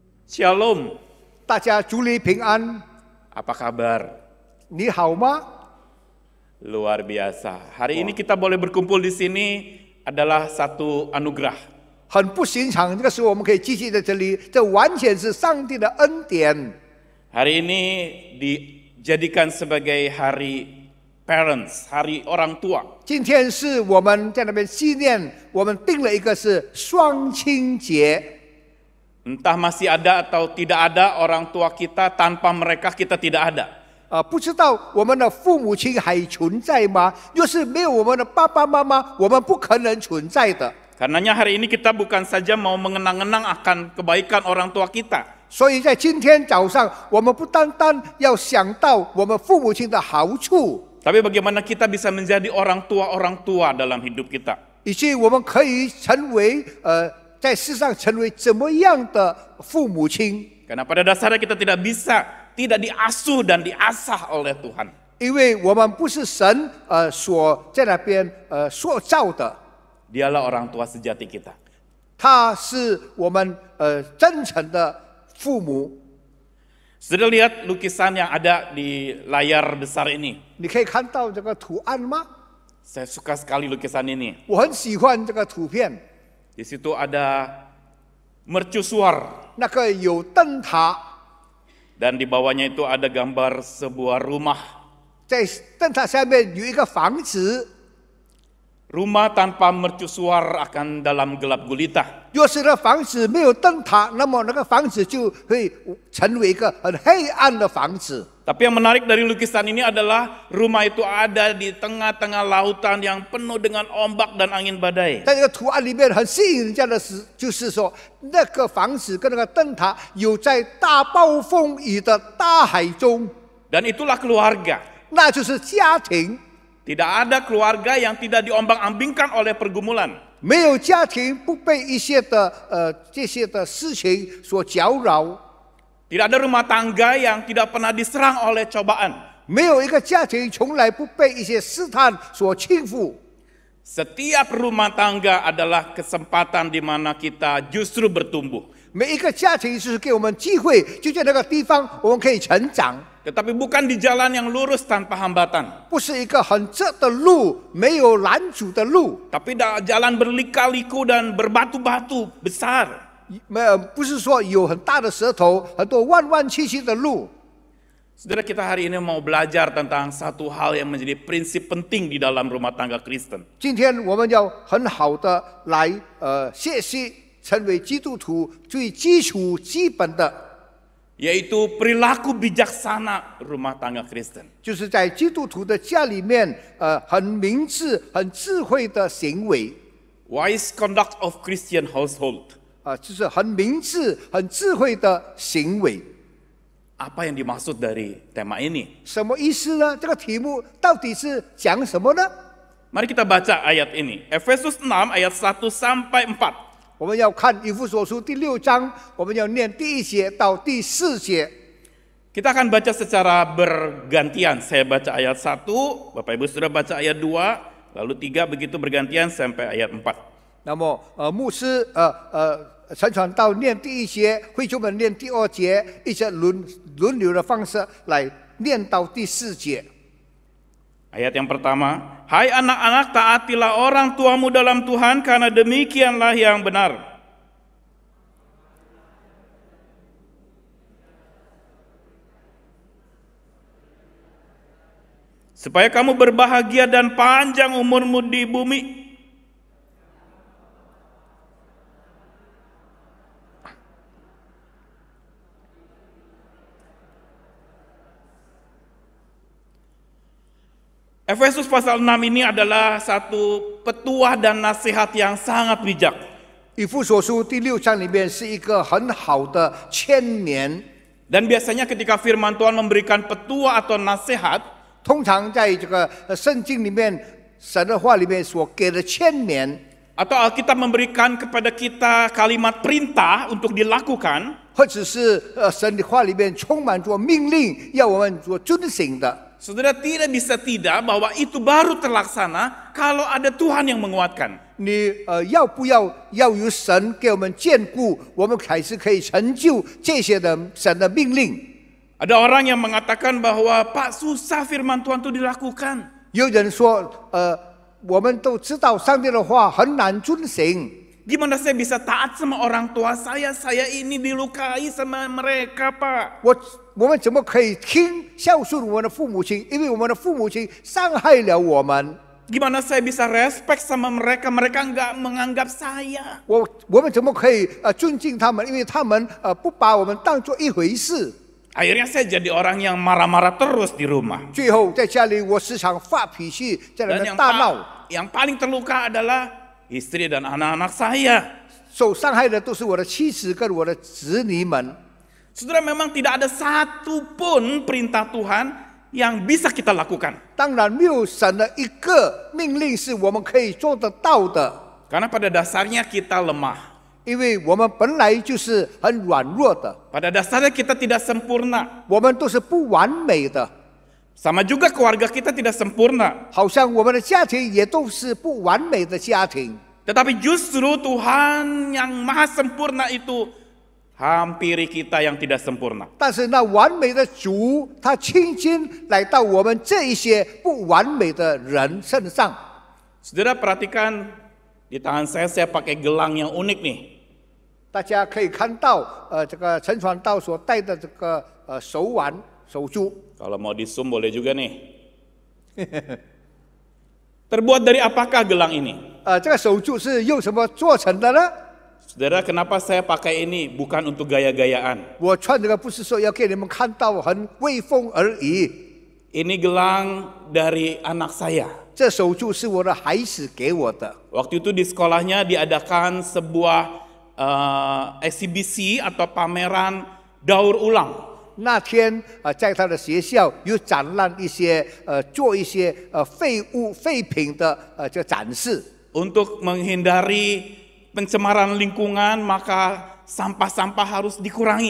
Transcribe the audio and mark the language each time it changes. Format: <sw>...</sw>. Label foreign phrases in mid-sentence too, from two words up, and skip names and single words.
<id>Shalom,</id> <zh>大家主里平安，</zh> <id>apa kabar?</id> <zh>你好吗？</zh> <id>Luar biasa. Hari ini kita boleh berkumpul di sini adalah satu anugerah.</id> <zh>很不寻常，这个时候我们可以继续在这里，这完全是上帝的恩典。</zh> <id>Hari ini dijadikan sebagai hari parents, hari orang tua.</id> <zh>今天是我们在那边纪念，我们定了一个是双亲节。</zh> <id>Entah masih ada atau tidak ada orang tua kita, tanpa mereka kita tidak ada.</id> <zh>不知道我们的父母亲还存在吗？若是没有我们的爸爸妈妈，我们不可能存在的。</zh> <id>Karenanya hari ini kita bukan saja mau mengenang-enang akan kebaikan orang tua kita.</id> <zh>所以在今天早上，我们不单单要想到我们父母亲的好处，</zh> <id>Tapi bagaimana kita bisa menjadi orang tua dalam hidup kita.</id> <zh>以及我们可以成为在世上成为怎么样的父母亲。</zh> <id>Karena pada dasarnya kita tidak diasuh dan diasah oleh Tuhan.</id> <zh>因为我们不是神所在那边塑造的，</zh> <id>Dialah orang tua sejati kita.</id> <zh>他是我们真诚的父母。</zh> <id>Sudah lihat lukisan yang ada di layar besar ini?</id> <zh>你可以看到这个图案吗？</zh> <id>Saya suka sekali lukisan ini.</id> <zh>我很喜欢这个图片，</zh> <id>Di situ ada mercusuar</id> <zh>那个有灯塔，</zh> <id>dan di bawahnya itu ada gambar sebuah rumah.</id> <zh>在灯塔下面有一个房子。</zh> <id>Rumah tanpa mercusuar akan dalam gelap gulita.</id> <zh>若是那房子没有灯塔，那么那个房子就会成为一个很黑暗的房子。</zh> <id>Tapi yang menarik dari lukisan ini adalah rumah itu ada di tengah-tengah lautan yang penuh dengan ombak dan angin badai.</id> <zh>在这个图案里面很吸引人家的是，就是说那个房子跟那个灯塔有在大暴风雨的大海中，</zh> <id>Dan itulah keluarga.</id> <zh>那就是家庭。</zh> <id>Tidak ada keluarga yang tidak diombang-ambingkan oleh pergumulan.</id> <zh>没有家庭不被一些的这些的事情所搅扰，</zh> <id>Tidak ada rumah tangga yang tidak pernah diserang oleh cobaan.</id> <zh>没有一个家庭从来不被一些试探所侵覆。</zh> <id>Setiap rumah tangga adalah kesempatan di mana kita justru bertumbuh.</id> <zh>每一个家庭就是给我们机会，就在那个地方我们可以成长。</zh> <id>Tetapi bukan di jalan yang lurus tanpa hambatan.</id> <zh>不是一个很直的路，没有拦阻的路，</zh> <id>Tapi jalan berlika-liku dan berbatu-batu besar.</id> <zh>不是说有很大的舌头，很多弯弯曲曲的路。</zh> <id>Saudara, kita hari ini mau belajar tentang satu hal yang menjadi prinsip penting di dalam rumah tangga Kristen.</id> <zh>今天我们要很好的来学习成为基督徒最基础基本的。</zh> <id>Yaitu perilaku bijaksana rumah tangga Kristen.</id> <zh>就是在基督徒的家里面，很明智、很智慧的行为，</zh> <en>Wise conduct of Christian household.</en> <zh>就是很明智、很智慧的行为。</zh> <id>Apa yang dimaksud dari tema ini?</id> <zh>什么意思呢？这个题目到底是讲什么呢？</zh> <id>Mari kita baca ayat ini. Efesus 6 ayat 1 sampai 4.</id> <zh>我们要看以弗所书第6章，我们要念第1节到第4节。</zh> <id>Kita akan baca secara bergantian. Saya baca ayat 1, Bapak Ibu sudah baca ayat 2, lalu 3 begitu bergantian sampai ayat 4.</id> <zh>那么牧师陈传道念第1节，会众们念第2节，一直轮流的方式来念到第4节。</zh> <id>Ayat yang pertama, hai anak-anak taatilah orang tuamu dalam Tuhan karena demikianlah yang benar. Supaya kamu berbahagia dan panjang umurmu di bumi. Efesus pasal 6 ini adalah satu petuah dan nasihat yang sangat bijak.</id> <zh>以弗所书第6章里面是一个很好的劝勉。</zh> <id>Dan biasanya ketika firman Tuhan memberikan petuah atau nasihat,</id> <zh>通常在这个圣经里面，神的话里面所给的劝勉，</zh> <id>atau Alkitab memberikan kepada kita kalimat perintah untuk dilakukan,</id> <zh>或者是神的话里面充满着命令，要我们所遵行的。</zh> <id>saudara tidak bisa tidak bahwa itu baru terlaksana kalau ada Tuhan yang menguatkan?</id> <zh>你要不要由神给我们眷顾，我们还是可以成就这些的神的命令？</zh> <id>Ada orang yang mengatakan bahwa Pak susah firman Tuhan itu dilakukan.</id> <zh>有人说，我们都知道上帝的话很难遵行。</zh> <id>Gimana saya bisa taat sama orang tua saya? Saya ini dilukai sama mereka, Pak.</id> <zh>我们怎么可以孝顺我们的父母亲？因为我们的父母亲伤害了我们。</zh> <id>Gimana saya bisa respect sama mereka? Mereka nggak menganggap saya.</id> <zh>我们怎么可以尊敬他们？因为他们不把我们当作一回事。</zh> <id>Akhirnya saya jadi orang yang marah-marah terus di rumah.</id> <zh>最后在家里，我时常发脾气，在那</zh> <id>Dan</id> <zh>边大闹。</zh> <id>yang paling terluka adalah istri dan anak-anak saya.</id> <zh>受伤害的都是我的妻子跟我的子女们。</zh> <id>Saudara, memang tidak ada satupun perintah Tuhan yang bisa kita lakukan.</id> <zh>当然，没有神的一个命令是我们可以做得到的，</zh> <id>Karena pada dasarnya kita lemah.</id> <zh>因为我们本来就是很软弱的，</zh> <id>Pada dasarnya kita tidak sempurna.</id> <zh>我们都是不完美的，</zh> <id>Sama juga keluarga kita tidak sempurna.</id> <zh>好像我们的家庭也都是不完美的家庭。</zh> <id>Tetapi justru Tuhan yang maha sempurna itu hampiri kita yang tidak sempurna.</id> <zh>但是那完美的主，他亲亲来到我们这一些不完美的人身上。</zh> <id>Saudara, perhatikan di tangan saya pakai gelang yang unik nih.</id> <zh>大家可以看到，这个陈传道所戴的这个手腕、手珠。</zh> <id>Kalau mau di zoom boleh juga nih. Terbuat dari apakah gelang ini?</id> <zh>这个手珠是用什么做成的呢？</zh> <id>Saudara, kenapa saya pakai ini? Bukan untuk gaya-gayaan.</id> <zh>我穿这个不是说要给你们看到很威风而已，</zh> <id>Ini gelang dari anak saya.</id> <zh>这手珠是我的孩子给我的。</zh> <id>Waktu itu di sekolahnya diadakan sebuah eksibisi atau pameran daur ulang.</id> <zh>那天在他的学校有展览一些做一些废品的这展示。</zh> <id>Untuk menghindari pencemaran lingkungan, maka sampah-sampah harus dikurangi.</id>